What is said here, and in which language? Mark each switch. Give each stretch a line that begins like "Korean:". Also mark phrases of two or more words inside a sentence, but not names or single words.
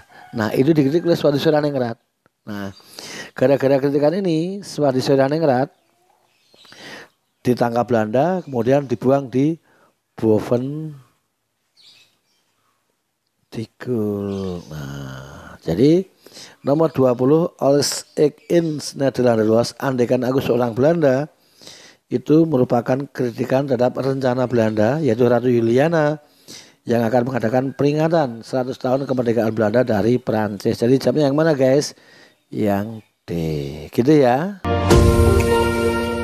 Indonesian: Nah, itu dikritik oleh Suwardi Suryaningrat. Nah, gara-gara kritikan ini, Suwardi Suryaningrat ditangkap Belanda, kemudian dibuang di Boven Digul. Nah, jadi nomor 20, Als ik in Nederlander was, andaikan aku seorang Belanda, itu merupakan kritikan terhadap rencana Belanda, yaitu Ratu Juliana, yang akan mengadakan peringatan 100 tahun kemerdekaan Belanda dari Prancis. Jadi jawabnya yang mana guys? Yang D. Gitu ya.